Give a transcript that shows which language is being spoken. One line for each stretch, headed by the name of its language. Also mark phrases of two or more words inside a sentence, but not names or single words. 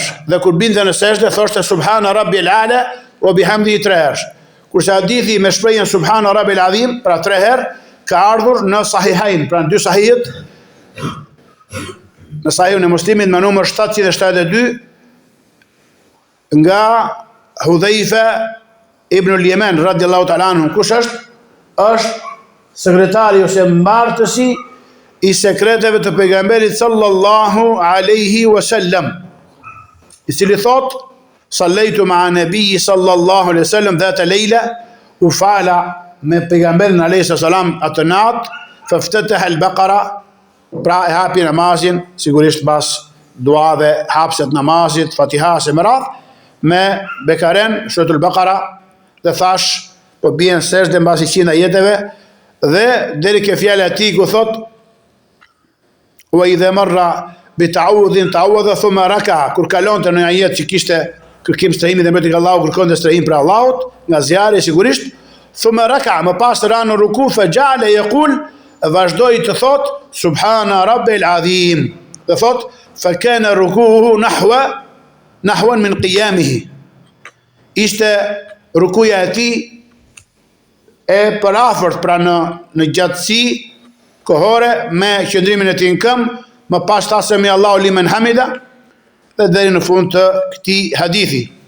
Albanian: Dhe kur binte në sejdë, thoshte
Arabic: سبحان ربي الأعلى وبحمده
Albanian: 3 herë. Kurse hadithi me shprehjen
Arabic: سبحان ربي العظيم,
Albanian: pra 3 herë, ka ardhur në Sahihain, pra në 2 sahihet, në Sahihun e Muslimit me numër 772, nga Hudhaifa ibn al-Yaman
Arabic: رضي الله تعالى عنه.
Albanian: Kush është? Është sekretari ose mbartësi i sekreteve të pejgamberit
Arabic: صلى الله عليه وسلم,
Albanian: i cili thot
Arabic: صليت مع النبي صلى الله عليه وسلم ذات ليلة,
Albanian: u fala me pejgamberin
Arabic: عليه السلام
Albanian: atë natë,
Arabic: فافتتح البقرة,
Albanian: pra e hapi namazin, sigurisht pas duave hapset namazit, Fatiha se më radh, me Bekaren, Suratul Baqara, dhe thash, po bien sejdë mbasi 100 ajeteve, dhe deri ke fjala e tij ku thot
Arabic: وإذا مر بتعوذ تعوذ ثم ركع,
Albanian: kur kalonte në ajet që kishte kërkim strehimi dhe mbeti Allahu kërkonte strehim për Allahut, nga zjarri sigurisht,
Arabic: ثم ركع,
Albanian: më pas ra në ruku,
Arabic: فجعل يقول,
Albanian: vazhdoi të thot
Arabic: سبحان ربي العظيم,
Albanian: dhe thot
Arabic: فكان ركوعه نحوا من قيامه,
Albanian: ishte rukuja e tij e përafërt, pra në gjatësi kohore me qëndrimin e tij në këmbë, më pas tha
Arabic: سمع الله لمن حمده,
Albanian: dhe deri në fund të këtij hadithi.